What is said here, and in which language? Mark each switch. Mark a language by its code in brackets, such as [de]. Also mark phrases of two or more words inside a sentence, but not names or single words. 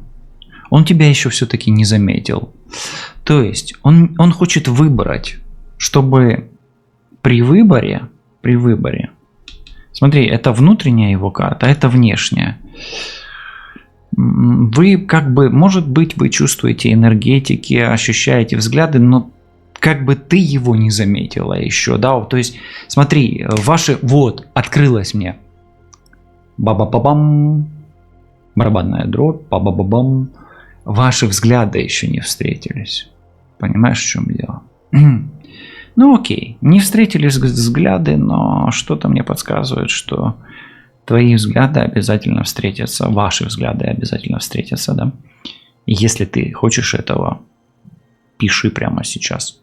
[ru] Он тебя еще все-таки не заметил. То есть он хочет выбрать, чтобы при выборе, смотри, это внутренняя его карта, а это внешняя. Вы как бы, может быть, вы чувствуете энергетики, ощущаете взгляды, но как бы ты его не заметила еще, да, то есть, смотри, ваши, вот, открылось мне, ба-ба-ба-бам, барабанная дробь, ба-ба-ба-бам, ваши взгляды еще не встретились, понимаешь, в чем дело? Ну окей, не встретились взгляды, но что-то мне подсказывает, что твои взгляды обязательно встретятся, ваши взгляды обязательно встретятся, да, и если ты хочешь этого, пиши прямо сейчас.